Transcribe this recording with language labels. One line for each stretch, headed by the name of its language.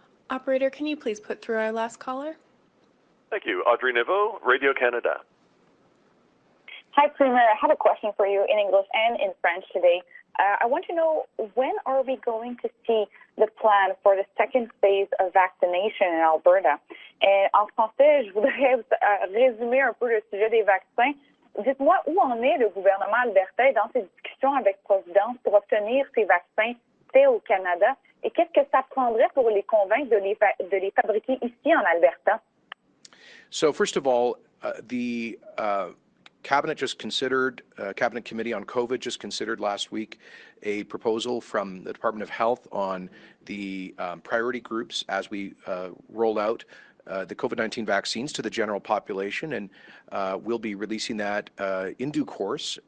English: Operator, can you please put through our last caller? Thank you. Audrey Neveau, Radio Canada. Hi, Premier. I have a question for you in English and in French today. I want to know, when are we going to see the plan for the second phase of vaccination in Alberta?
French: Et en français, je voudrais résumer un peu le sujet des vaccins. Dites-moi où en est le gouvernement albertais dans ses discussions avec Providence pour obtenir ces vaccins faits au Canada, et qu'est-ce que ça prendrait pour les convaincre de les fabriquer ici en Alberta?
English: So first of all, the Cabinet Committee on COVID just considered last week a proposal from the Department of Health on the priority groups as we roll out the COVID-19 vaccines to the general population, and we'll be releasing that in due course.